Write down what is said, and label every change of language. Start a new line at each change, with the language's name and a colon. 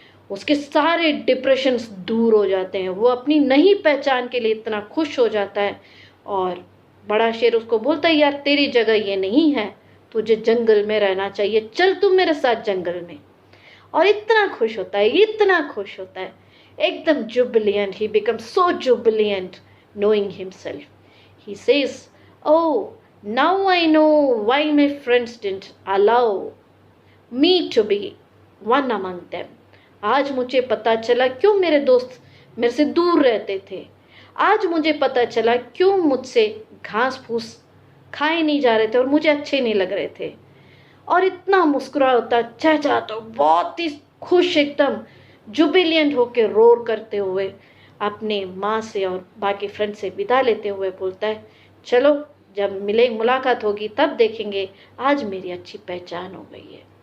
Hindi: उसके सारे डिप्रेशंस दूर हो जाते हैं, वो अपनी नई पहचान के लिए इतना खुश हो जाता है। और बड़ा शेर उसको बोलता है, यार तेरी जगह ये नहीं है, तुझे जंगल में रहना चाहिए, चल तुम मेरे साथ जंगल में। और इतना खुश होता है, इतना खुश होता है, एकदम jubilant.
English: He becomes so jubilant knowing himself. He says, oh, now I know why my friends didn't allow me to be one among them.
Hindi: आज मुझे पता चला क्यों मेरे दोस्त मेरे से दूर रहते थे। आज मुझे पता चला क्यों मुझसे घास फूस खाए नहीं जा रहे थे और मुझे अच्छे नहीं लग रहे थे। और इतना मुस्कुरा होता, चहचहा तो बहुत ही खुश, एकदम जुबिलियंट होके रोर करते हुए अपने माँ से और बाकी फ्रेंड से विदा लेते हुए बोलता है, चलो जब मुलाकात होगी तब देखेंगे, आज मेरी अच्छी पहचान हो गई है।